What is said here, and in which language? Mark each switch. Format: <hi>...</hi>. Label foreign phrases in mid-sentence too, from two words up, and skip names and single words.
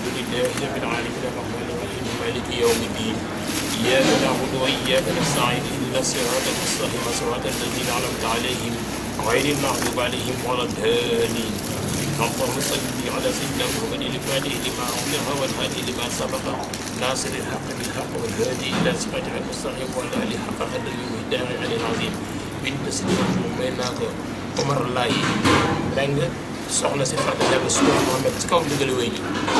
<ar>لله رب العالمين الرحمن الرحيم مالك يوم الدين إياك نعبد وإياك نستعين اهدنا الصراط المستقيم صراط الذين أنعمت عليهم غير المغضوب عليهم ولا الضالين اللهم صل على سيدنا محمد الفاتح لما أغلق والهادي لما سبق ناصر الحق بالحق والهادي إلى صراطك المستقيم وعلى آله حق قدره ومقداره العلي العظيم بنت سيدنا محمد Omar Laye Mbengue</ar> <wo>soxna si Fatou Ndiaye Sow Mohamed ci kaw ndigal wéy ji</wo>